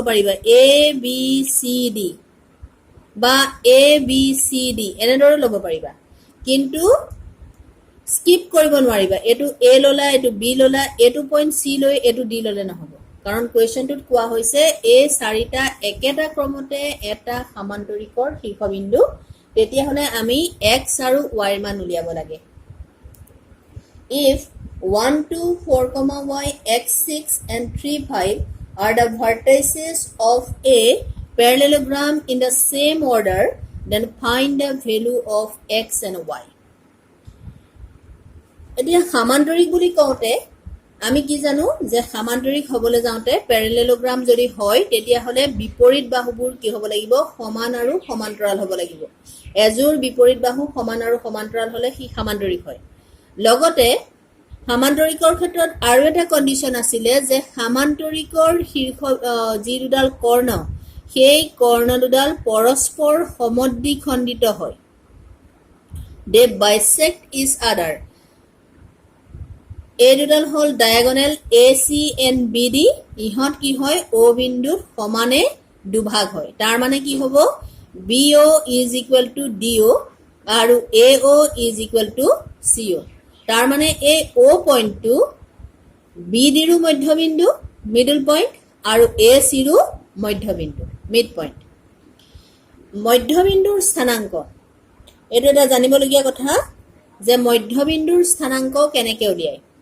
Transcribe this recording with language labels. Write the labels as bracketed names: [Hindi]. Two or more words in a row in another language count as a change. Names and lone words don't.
[Assamese] পাৰিবা a b c d বা a b c d এনেদৰে ল'ব পাৰিবা কিন্তু স্কিপ কৰিব নোৱাৰিবা এটো a ললা এটো b ললা এটো পইণ্ট c লৈ এটো d ললে নহব কাৰণ কুৱেশ্যনটোত কোৱা হৈছে এই চাৰিটা একেটা ক্ৰমতে এটা সমান্তৰিকৰ শীৰ্ষবিন্দু তেতিয়া হলে আমি x আৰু y ৰ মান উলিয়াব লাগে [English] if 1 to 4, y x, 6 and 3, 5 are the vertices of a parallelogram in the same order then find the value of x and y [Assamese] এতিয়া সমান্তৰিক বুলি কওঁতে আমি কি জানো যে সমান্তৰিক হ'বলৈ যাওঁতে প্যাৰেলেলোগ্ৰাম যদি হয় তেতিয়া হলে বিপৰীত বাহুবোৰ কি হ'ব লাগিব সমান আৰু সমান্তৰাল হ'ব লাগিব এজোৰ বিপৰীত বাহু সমান আৰু সমান্তৰাল হলে সি সমান্তৰিক হয় লগতে সমান্তৰিকৰ ক্ষেত্ৰত আৰু এটা কন্ডিশন আছিলে যে সমান্তৰিকৰ শীৰ্ষ যি দুডাল কৰ্ণ সেই কৰ্ণ দুডাল পৰস্পৰ সমদ্বিখণ্ডিত হয় [English] they bisect each other [Assamese] এই দুডাল হল ডায়াগোনাল AC and BD ইহত কি হয় O বিন্দুত সমানে দুভাগ হয় তাৰ মানে কি হ'ব [English] BO is equal to DO [Assamese] আৰু [English] AO is equal to CO [Assamese] তাৰ মানে এই O পইণ্টটো BD ৰ মধ্যবিন্দু [English] middle point [Assamese] আৰু AC ৰ মধ্যবিন্দু [English] mid point [Assamese] মধ্যবিন্দুৰ স্থানাংক এটো এটা জানিবলগীয়া কথা যে মধ্যবিন্দুৰ স্থানাংক কেনেকৈ উলিয়ায়